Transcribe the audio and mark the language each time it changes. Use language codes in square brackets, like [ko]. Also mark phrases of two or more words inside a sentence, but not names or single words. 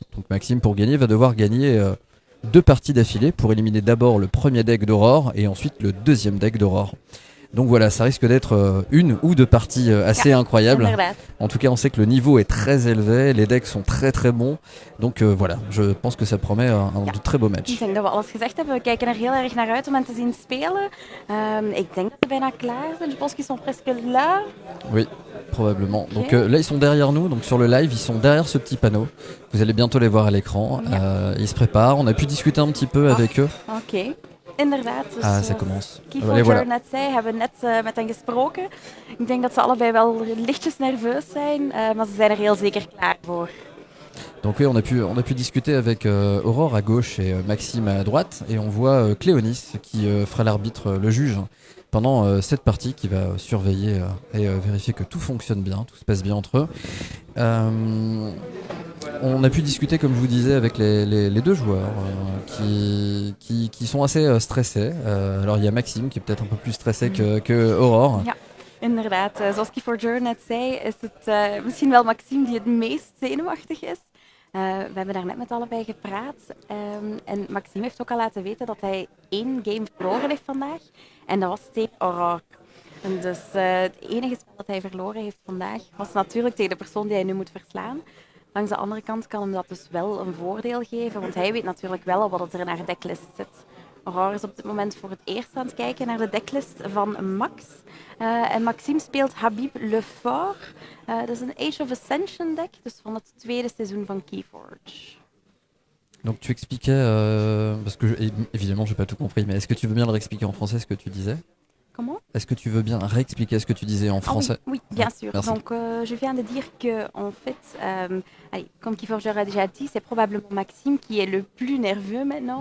[fr] Donc Maxime, pour gagner, va devoir gagner 2 parties d'affilée pour éliminer d'abord le premier deck d'Aurore et ensuite le deuxième deck d'Aurore. Donc voilà, ça risque d'être 1 ou 2 parties assez incroyables. [nl] Inderdaad. [fr] En tout cas, on sait que le niveau est très élevé, les decks sont très très bons. Donc voilà, je pense que ça promet un de très beaux [nl] Ik [fr] matchs. [nl] denk dat we alles gezegd hebben. We kijken er heel erg naar uit om hen te zien spelen. Ik denk dat ze bijna klaar zijn. [fr] Je pense qu'ils sont presque là. Oui, probablement. Ok. Donc là, ils sont derrière nous, donc sur le live, ils sont derrière ce petit panneau. Vous allez bientôt les voir à l'écran. Ils se préparent, on a pu discuter un petit peu avec eux. [nl] Oké. Inderdaad. Dus, [fr] Ah, ça commence. Allez, [nl] Keyforger [fr] voilà. [nl] net zei, hebben we net met hen gesproken. Ik denk dat ze allebei wel lichtjes nerveus zijn, maar ze zijn er heel zeker klaar voor. [fr] Donc oui, on a pu discuter avec Aurore à gauche et Maxime à droite, et on voit Cléonis qui fera l'arbitre, le juge, pendant cette partie, qui va surveiller et vérifier que tout fonctionne bien, tout se passe bien entre eux. On a pu discuter, comme je vous disais, avec les 2 joueurs qui sont assez stressés. Alors il y a Maxime qui est peut-être un peu plus stressé que Aurore. [nl] Ja, inderdaad. Zoals Keyforger net zei, is het misschien wel Maxime die het meest zenuwachtig is. We hebben daar net met allebei gepraat. En Maxime heeft ook al laten weten dat hij 1 game verloren heeft vandaag. En dat was tegen Aurore. En dus het enige spel dat hij verloren heeft vandaag was natuurlijk tegen de persoon die hij nu moet verslaan. Langs de andere kant kan hem dat dus wel een voordeel geven, want hij weet natuurlijk wel al wat er in haar decklist zit. Aurore is op dit moment voor het eerst aan het kijken naar de decklist van Max. En Maxime speelt Habib Le Fort. Dat is een Age of Ascension deck, dus van het tweede seizoen van Keyforge. [fr] Donc tu expliquais, parce que évidemment j'ai pas tout compris, mais est-ce que tu veux bien le réexpliquer en français ce que tu disais? Comment? Est-ce que tu veux bien réexpliquer ce que tu disais en Ah oui, français? oui, bien sûr. Merci. Donc, je viens de dire que, en fait, comme Keyforger a déjà dit, c'est probablement Maxime qui est le plus nerveux maintenant.